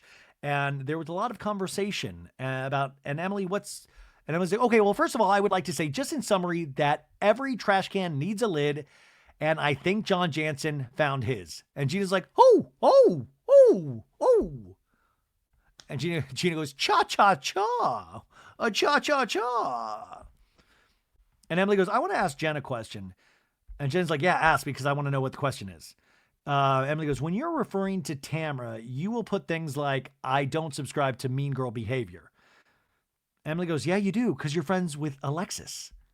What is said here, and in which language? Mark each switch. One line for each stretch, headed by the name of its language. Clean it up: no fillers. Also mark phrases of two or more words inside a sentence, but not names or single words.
English: And there was a lot of conversation about, and Emily, and I was like, okay, well, first of all, I would like to say just in summary that every trash can needs a lid. And I think John Janssen found his. And Gina's like, oh. And Gina goes, cha-cha-cha. A cha-cha-cha. And Emily goes, I want to ask Jen a question. And Jen's like, yeah, ask because I want to know what the question is. Emily goes, when you're referring to Tamra, you will put things like, I don't subscribe to mean girl behavior. Emily goes, yeah, you do, because you're friends with Alexis.